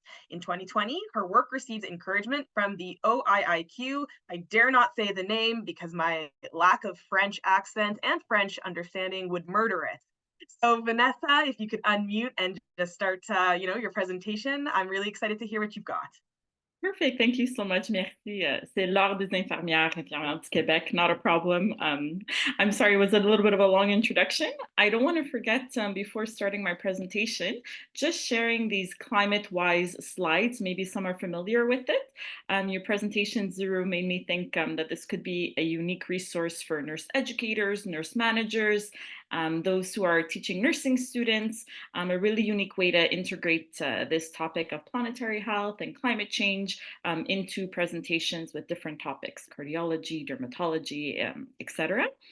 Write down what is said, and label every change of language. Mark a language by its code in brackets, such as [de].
[en] In 2020, her work received encouragement from the OIIQ. I dare not say the name because my lack of French accent and French understanding would murder it. So Vanessa, if you could unmute and just start, your presentation, I'm really excited to hear what you've got. Perfect. Thank you so much. Merci. [fr] C'est l'Ordre des infirmières du Québec. [en] Not a problem. I'm sorry, it was a little bit of a long introduction. I don't want to forget before starting my presentation, just sharing these climate-wise slides. Maybe some are familiar with it. Your presentation, Zuru, made me think that this could be a unique resource for nurse educators, nurse managers, those who are teaching nursing students, a really unique way to integrate this topic of planetary health and climate change into presentations with different topics, cardiology, dermatology, etc.